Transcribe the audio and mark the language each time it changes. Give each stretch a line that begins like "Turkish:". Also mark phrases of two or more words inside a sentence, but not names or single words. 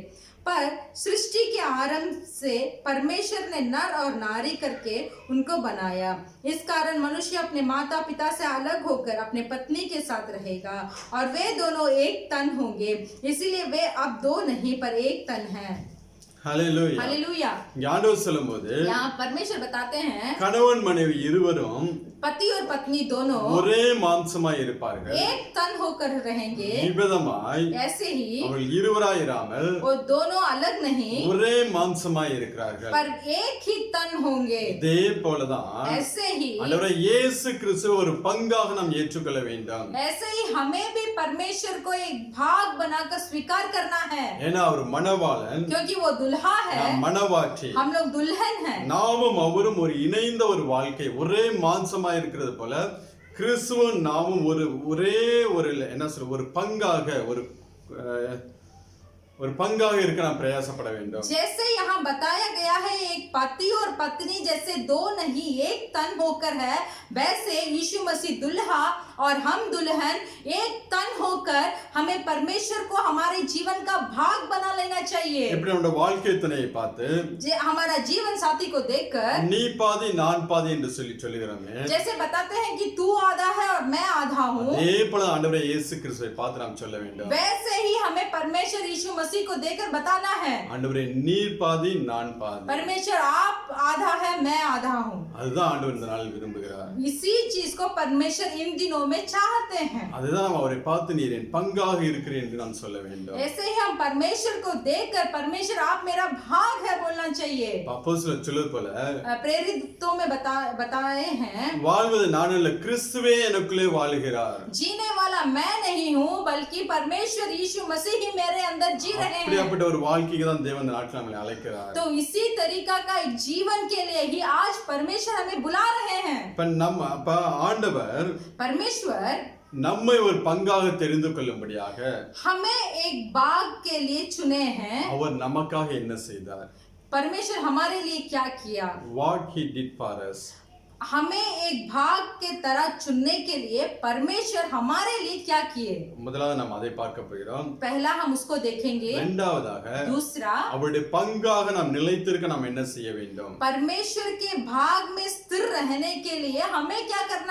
Hindi: पर सृष्टि के आरंभ से परमेश्वर ने नर और नारी करके उनको बनाया। इस कारण मनुष्य अपने माता पिता से अलग होकर अपने पत्नी के साथ रहेगा और वे दोनों एक तन होंगे। इसीलिए वे अब दो नहीं पर एक तन हैं। हालेलुया। हालेलुया।
Tamil: ஆண்டவர் சொல்லும்போது
Hindi: यहाँ परमेश्वर बताते हैं
Tamil: கணவன் மனைவி இருவரும்
Hindi: पति और पत्नी दोनों
Tamil: ஒரே மாம்சமாய் இருப்பார்கள்.
Hindi: एक तन होकर रहेंगे।
Tamil: இவ்விதமாய்
Hindi: ऐसे ही
Tamil: அவர்கள் இருவராய் இராமல்
Hindi: वो दोनों अलग नहीं
Tamil: ஒரே மாம்சமாய் இருக்கிறார்கள்.
Hindi: पर एक ही तन होंगे।
Tamil: இதே போலதான்
Hindi: ऐसे ही
Tamil: ஆண்டவரே இயேசு கிறிஸ்து ஒரு பங்காக நாம் ஏற்றுக்கொள்ள வேண்டும்.
Hindi: ऐसे ही हमें भी परमेश्वर को एक भाग बनाकर स्वीकार करना है।
Tamil: ஏன்னா அவர் மணவாளன்,
Hindi: क्योंकि वो दुल्हा है,
Tamil: நாம் மணவாட்டி.
Hindi: हम लोग दुल्हन हैं।
Tamil: நாமும் அவரும் ஒரு இணைந்த ஒரு வாழ்க்கை, ஒரே மாம்சமா இருக்கிறது போல கிறிஸ்துவும் நாமும் ஒரே ஒரு என்ன சொல்ற ஒரு பங்காக ஒரு பங்காக இருக்க நாம் பிரயாசப்பட வேண்டும்.
Hindi: जैसे यहाँ बताया गया है एक पति और पत्नी जैसे दो नहीं एक तन होकर है, वैसे यीशु मसीह दुल्हा और हम दुल्हन एक तन होकर हमें परमेश्वर को हमारे जीवन का भाग बना लेना चाहिए।
Tamil: இப்படி நம்ம வாழ்க்கை துணையை பார்த்து
Hindi: हमारा जीवन साथी को देखकर
Tamil: நீ பாதி நான் பாதி என்று சொல்லுகிறோமே,
Hindi: जैसे बताते हैं कि तू आधा है और मैं आधा हूँ,
Tamil: அதே போல ஆண்டவரே இயேசு கிறிஸ்துவை பார்த்து நாம் சொல்ல வேண்டும்.
Hindi: वैसे ही हमें परमेश्वर यीशु मसीह को देखकर बताना है,
Tamil: ஆண்டவரே நீர் பாதி நான் பாதி.
Hindi: परमेश्वर आप आधा है मैं आधा हूँ।
Tamil: அதுதான் ஆண்டவர் இந்த நாளில் விரும்புகிறார்.
Hindi: इसी चीज को परमेश्वर इन दिनों में चाहते हैं।
Tamil: அதுதான் நாம் அவரை பார்த்து நீர் என் பங்காக இருக்கிறேன் என்று நாம் சொல்ல வேண்டும்.
Hindi: ऐसे ही हम परमेश्वर को देखकर परमेश्वर आप मेरा भाग है बोलना चाहिए।
Tamil: அப்போஸ்தலர் சொல்வது போல
Hindi: प्रेरितों में बताए हैं
Tamil: வாழ்வது நான் அல்ல, கிறிஸ்துவே எனக்குள்ளே வாழுகிறார்.
Hindi: जीने वाला मैं नहीं हूँ बल्कि परमेश्वर यीशु मसीह ही मेरे अंदर जी रहे हैं।
Tamil: அப்படிப்பட்ட ஒரு வாழ்க்கைக்கு தான் தேவன் இந்த நாட்கள் நம்மை அழைக்கிறார்.
Hindi: तो इसी तरीका का एक जीवन के लिए ही आज परमेश्वर हमें बुला रहे हैं।
Tamil: இப்ப நம்ம அப்ப ஆண்டவர்
Hindi: परमेश्वर
Tamil: நம்மை ஒரு பங்காக தெரிந்து கொள்ளும்படியாக
Hindi: हमें एक बाग के लिए चुने हैं।
Tamil: அவர் நமக்காக என்ன செய்தார்?
Hindi: परमेश्वर हमारे लिए क्या किया?
English: What he did for us.
Hindi: हमें एक भाग के तरह चुनने के लिए परमेश्वर हमारे लिए क्या किए?
Tamil: முதலாவது நாம் அதை பார்க்க போகிறோம்.
Hindi: पहला हम उसको देखेंगे।
Tamil: இரண்டாவதாக
Hindi: दूसरा,
Tamil: அவருடைய பங்காக நாம் நிலைத்திருக்க நாம் என்ன செய்ய வேண்டும்?
Hindi: परमेश्वर के भाग में स्थिर रहने के लिए हमें क्या करना